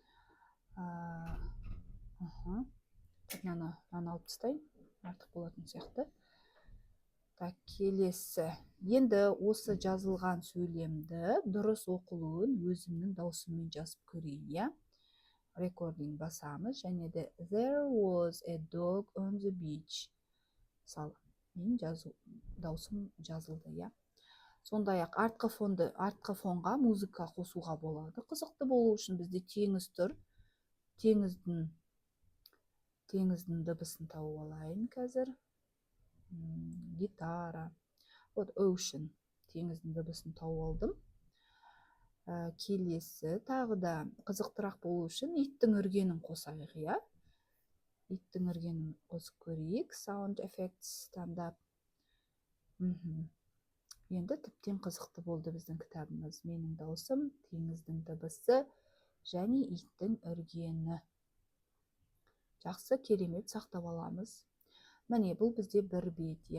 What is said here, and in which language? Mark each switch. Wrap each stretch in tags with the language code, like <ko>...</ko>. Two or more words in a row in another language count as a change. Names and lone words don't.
<kk>Мынаны алып тастайын, артық болатын сияқты. Так, келесі. Енді осы жазылған сөйлемді дұрыс оқылуын өзімнің даусыммен жазып көрейін, Recording басамыз, және де</kk> <en>There was a dog on the beach.</en> <kk>Мысалы, мен даусым жазылды, Сондай-ақ артқы фонға музыка қосуға болады. Қызықты болу үшін бізде теңіз тұр. Теңіздің дыбысын тауып алайын қазір. Гитара. Ocean. Теңіздің дыбысын тауып алдым. Келесі тағы да қызықтырақ болу үшін иттің үргенін қосайық, Иттің үргенін қосып көрейік.</kk> <en>Sound effects</en> <kk>таңдап. Енді тіптен қызықты болды біздің кітабымыз. Менің даусым, теңіздің дыбысы және иттің үргені. жақсы, керемет, сақтап аламыз. Міне, бұл бізде бір бет, иә.</kk>